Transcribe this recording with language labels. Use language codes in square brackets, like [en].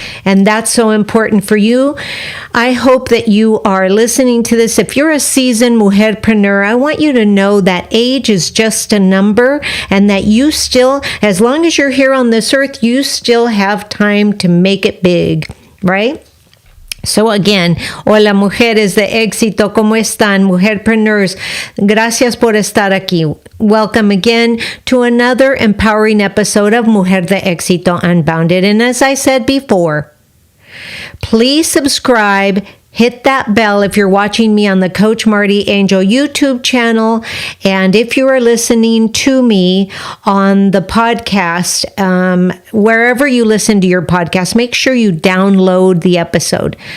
[en] And that's so important for you. I hope that you are listening to this. If you're a seasoned mujerpreneur, I want you to know that age is just a number and that you still, as long as you're here on this earth, you still have time to make it big, right? So again, [es] hola mujeres de éxito, ¿cómo están? Mujerpreneurs, gracias por estar aquí. [en] Welcome again to another empowering episode of Mujer De Exito Unbounded. And as I said before, please subscribe, hit that bell if you're watching me on the Coach MartiAngel YouTube channel. And if you are listening to me on the podcast, wherever you listen to your podcast, make sure you download the episode.